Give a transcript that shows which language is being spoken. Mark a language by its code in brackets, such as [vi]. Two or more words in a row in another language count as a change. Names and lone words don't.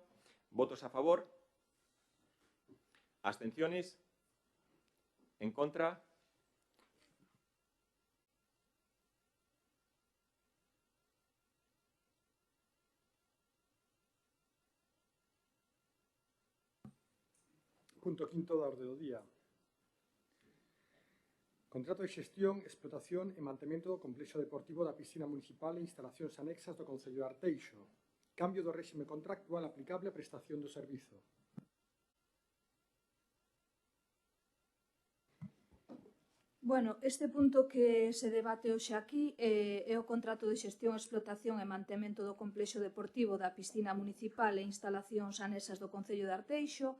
[es] ¿Votos a favor? ¿Abstenciones? ¿En contra? [gl] Punto 5 da orde do día. Contrato de xestión, explotación e mantemento do complexo deportivo da piscina municipal e instalacións anexas do Concello de Arteixo. Cambio do réxime contractual aplicable á prestación do servizo. Bueno, este punto que se debate hoxe aquí é o contrato de xestión, explotación e mantemento do complexo deportivo da piscina municipal e instalacións anexas do Concello de Arteixo.